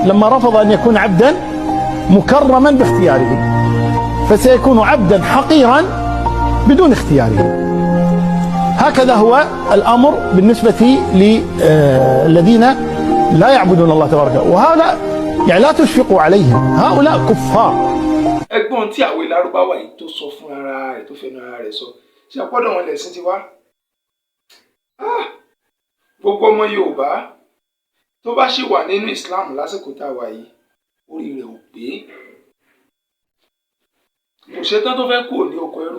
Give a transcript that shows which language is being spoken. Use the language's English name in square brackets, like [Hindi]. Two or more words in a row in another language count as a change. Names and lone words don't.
[Arabic] لما رفض أن يكون عبدا مكرما باختياره فسيكون عبدا حقيرا بدون اختياره. هكذا هو الأمر بالنسبة للذين لا يعبدون الله تبارك وتعالى، وهؤلاء يعني لا تشفقوا عليهم، هؤلاء كفار. [Yoruba] ẹ̀gbọ́n tí àwọn Lárúbáwá yìí tó sọ fún ara rẹ̀ tó fẹ́nu ara rẹ̀ sọ ṣe àpọ́dọ̀ wọn lẹ̀sìn ti wá. Gbogbo ọmọ Yorùbá tó bá ṣì wà nínú Islam lásìkò tá a wà yìí orí rẹ̀ ò pé, kò ṣetán tó fẹ́ kúrò ní oko ẹrú.